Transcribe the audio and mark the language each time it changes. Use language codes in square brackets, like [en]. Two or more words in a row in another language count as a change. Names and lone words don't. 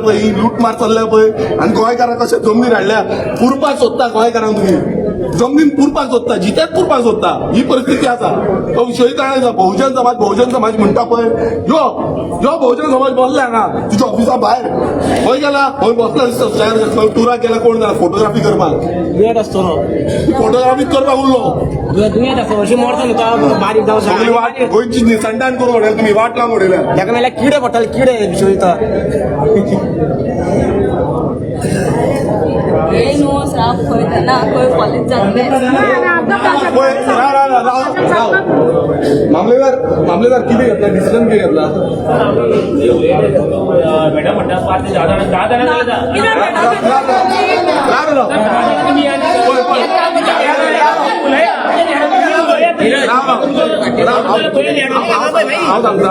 [kok] पळय ही लूटमार चल्ल्या पळय आनी गोंयकारांक कशें जमनीर हाडल्या पुरपाक सोदता गोंयकारांक तुमी जमनीन पुरपाक सोदता जितेच पुरपाक सोदता ही परिस्थिती आसा तो विश्वजित राणे बहुजन समाज म्हणटा पळय यो बहुजन समाज बसले हांगा तुज्या ऑफिसा भायर खंय गेला खंय बसला दिसता खंय टुराक गेला कोण जाला फोटोग्राफी करपाक फोटोग्राफी करपाक उरलो सगळी वाट गोंयची निसंडान करून उडयल्या तुमी वाट लावन उडयल्या ताका मेळ्यार किडे पडटाले किडे विश्वजिता हे न्हू श्राप खंय ना खंय कॉलेज जातलें मामलेदार किती घेतला डिसिजन किती घेतला मॅडम म्हणतात 5 ते 10 जण हांव सांगता